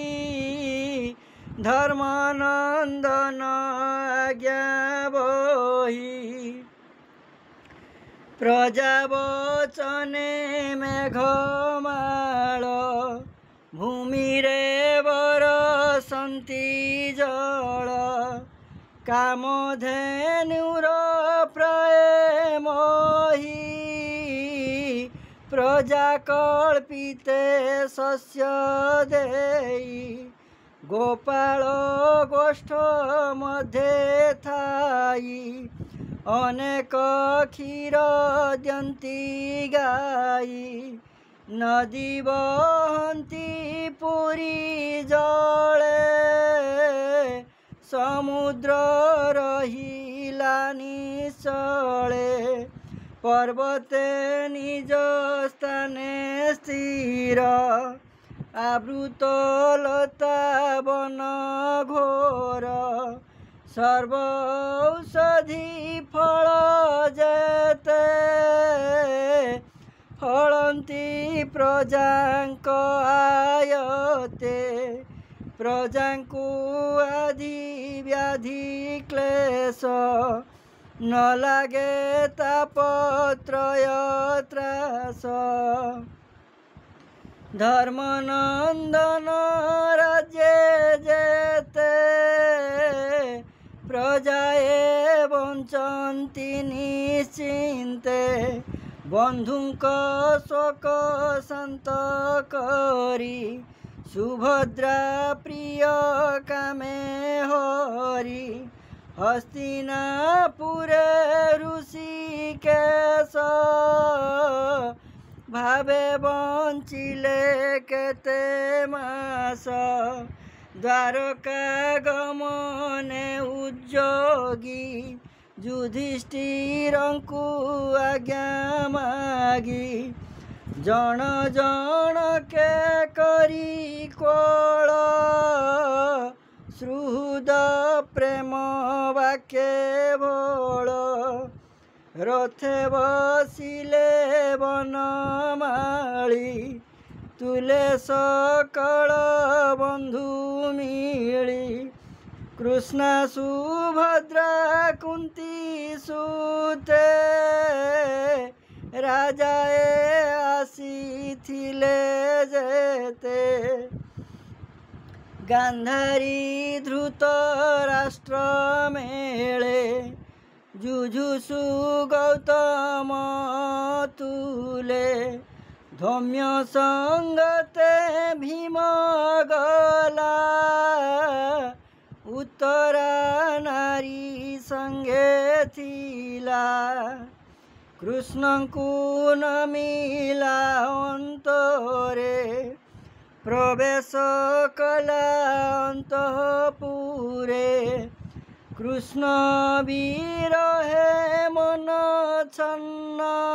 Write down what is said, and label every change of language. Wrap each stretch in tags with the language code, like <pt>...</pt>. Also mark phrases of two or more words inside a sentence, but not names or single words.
<or>ଧର୍ମାନନ୍ଦନ ଆଜ୍ଞା ବୋହି ପ୍ରଜାବଚନେ ମେଘମାଳ ଭୂମି ରେ ବରଷନ୍ତି ଜଳ କାମଧେନୁର ପ୍ରାୟ ମହୀ ପ୍ରଜା କଳ୍ପିତେ ଶସ୍ୟ ଦେଇ ଗୋପାଳ ଗୋଷ୍ଠ ମଧ୍ୟେ ଥାଇ ଅନେକ କ୍ଷୀର ଦିଅନ୍ତି ଗାଈ ନଦୀ ବହନ୍ତି ପୂରି ଜଳେ ସମୁଦ୍ର ରହିଲା ନିଶ୍ଚଳେ ପର୍ବତେ ନିଜ ସ୍ଥାନେ ସ୍ଥିର ଆବୃତ ଲତା ବନ ଘୋର ସର୍ବ ଔଷଧି ଫଳ ଯେତେ ଫଳନ୍ତି ପ୍ରଜାଙ୍କ ଆୟତେ ପ୍ରଜାଙ୍କୁ ଆଦି ବ୍ୟାଧି କ୍ଲେଶ ନ ଲାଗେ ତାପତ୍ରୟ ତ୍ରାସ ଧର୍ମନନ୍ଦନ ରାଜ୍ୟ ଯେତେ ପ୍ରଜାଏ ବଞ୍ଚନ୍ତି ନିଶ୍ଚିନ୍ତେ ବନ୍ଧୁଙ୍କ ଶୋକ ଶାନ୍ତ କରି ସୁଭଦ୍ରା ପ୍ରିୟ କାମେ ହରି ହସ୍ତିନାପୁରେ ହୃଷୀକେଶ ଭାବେ ବଞ୍ଚିଲେ କେତେ ମାସ ଦ୍ୱାରକା ଗମନେ ଉଦ୍ୟୋଗୀ ଯୁଧିଷ୍ଠିରଙ୍କୁ ଆଜ୍ଞା ମାଗି ଜନ ଜନ କେ କରି କୋଳ ଶ୍ରୁଦ ପ୍ରେମ ବାକ୍ୟ ବୋଲ ରଥେ ବସିଲେ ବନମାଳୀ ତୁଲେ ସକଳ ବନ୍ଧୁ ମିଳି କୃଷ୍ଣ ସୁଭଦ୍ରା କୁନ୍ତୀ ସୁତେ ରାଜାଏ ଆସିଥିଲେ ଯେତେ ଗାନ୍ଧାରୀ ଧୃତ ରାଷ୍ଟ୍ର ମେଳେ ଯୁଯୁତ୍ସୁ ଗୌତମ ତୁଲେ ଧୌମ୍ୟ ସଙ୍ଗତେ ଭୀମ ଗଲା ଉତ୍ତରା ନାରୀ ସଙ୍ଗେ ଥିଲା କୃଷ୍ଣ କୋ ନ ମିଳା ଅନ୍ତରେ ପ୍ରବେଶ କଲା ଅନ୍ତଃପୁରେ କୃଷ୍ଣ ବିରହେ ମନ ଛନ୍ନ</or>